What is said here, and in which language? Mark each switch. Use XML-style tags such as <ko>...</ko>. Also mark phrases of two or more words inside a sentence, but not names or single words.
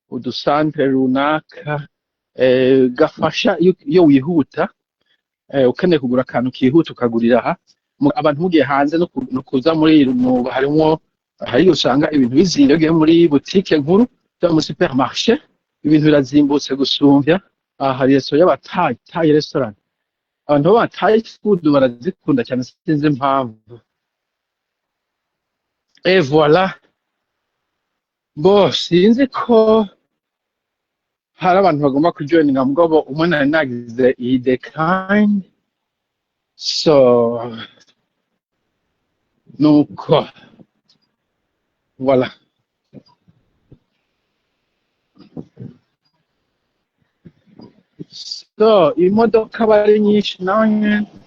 <rn>udusantere runaka gafasha iyo wihuta ukeneye kugura akantu kihuta ukagurira aha abantu mugiye hanze no kuza muri harimo hari usanga ibintu bizimvye ugiye muri boutique nkuru cyangwa muri supermarché ibintu birazimbutse gusumvya hari restaurant y'abatayi</rn> <en>Thai restaurant</en> <rn>abantu baba</rn> <en>Thai food</en> <rn>barazikunda cyane sinzi impamvu voilà bo sinzi ko hari abantu bagomba kujoininga mugabo umwe nari nagize iyi decline so nuko voilà so imodoka bari nyinshi nawe</rn>